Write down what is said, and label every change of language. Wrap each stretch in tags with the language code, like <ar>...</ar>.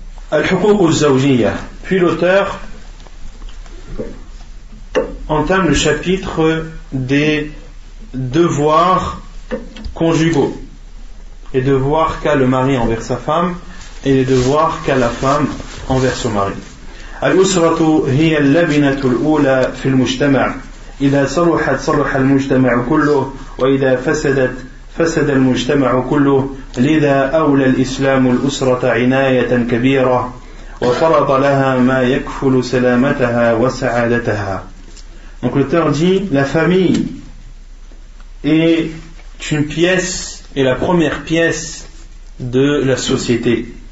<fr>Al-Huquq al-Zawjiyya. Puis l'auteur entame le chapitre des devoirs conjugaux, les devoirs qu'a le mari envers sa femme et les devoirs qu'a la femme envers son mari.</fr> <ar>Al-Usratu hiya al-labinatu al-ula fi al-mujtama' إذا صلحت صلح المجتمع كله وإذا فسدت فسد المجتمع كله لذا أولى الإسلام الأسرة عناية كبيرة وفرض لها ما يكفل سلامتها وسعادتها.</ar> <fr>Donc l'auteur dit, la famille est une pièce, est la première pièce de la société.</fr>